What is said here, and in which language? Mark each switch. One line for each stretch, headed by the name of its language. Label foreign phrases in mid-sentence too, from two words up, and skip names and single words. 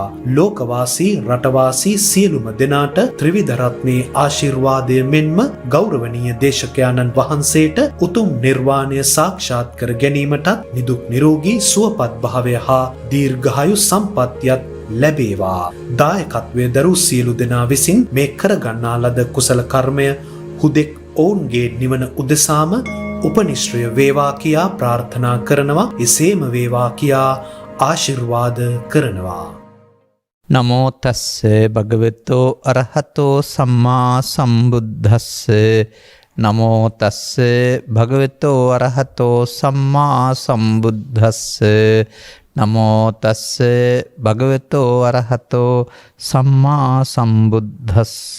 Sinhala: ලෝකවාසී රටවාසී සියලුම දෙනාට ත්‍රිවිධ රත්නයේ ආශිර්වාදය මෙන්ම ගෞරවනීය දේශකයාණන් වහන්සේට උතුම් නිර්වාණය සාක්ෂාත් කර ගැනීමටත් නිදුක් නිරෝගී සුවපත් භාවය හා දීර්ඝායු සම්පත්තියත් ලැබේවා. දායකත්වයේ දරූ සියලු දෙනා විසින් මේ කරගන්නා ලද කුසල කර්මය හුදෙක් ඔවුන්ගේ නිවන උදෙසාම උපනිශ්‍රය වේවා කියා ප්‍රාර්ථනා කරනවා. එසේම වේවා කියා ආශිර්වාද කරනවා.
Pali: නමෝ තස්ස භගවතෝ අරහතෝ සම්මා සම්බුද්දස්ස. නමෝ තස්ස භගවතෝ අරහතෝ සම්මා සම්බුද්දස්ස. නමෝ තස්ස භගවතෝ අරහතෝ සම්මා සම්බුද්දස්ස.